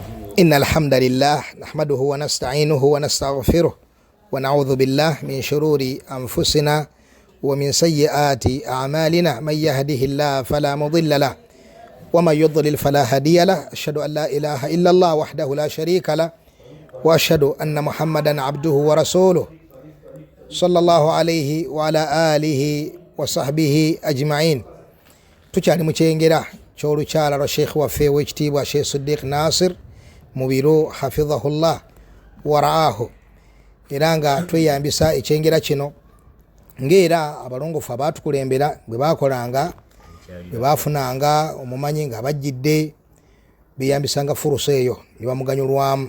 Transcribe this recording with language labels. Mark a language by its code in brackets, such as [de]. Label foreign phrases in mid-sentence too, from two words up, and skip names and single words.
[ar] إن الحمد لله نحمده ونستعينه ونستغفره ونعوذ بالله من شرور أنفسنا ومن سيئات أعمالنا من يهده الله فلا مضل له ومن يضلل فلا هادي له أشهد أن لا إله إلا الله وحده لا شريك له وأشهد أن محمدا عبده ورسوله صلى الله عليه وعلى آله وصحبه أجمعين. [lg] tukyali mu kyengera ky'olukyala lwa sheekh waffe w'ekitiibwa Sheikh Siddiq Nasir Mubiru [ar] حفظه الله ورعاه, [lg] era nga tweyambisa ekyengera kino ng'era abalongofu abaatukulembera bwe baakolanga bwe baafunanga omumanyi nga bajjidde beyambisanga furusa eyo ne bamuganyulwamu.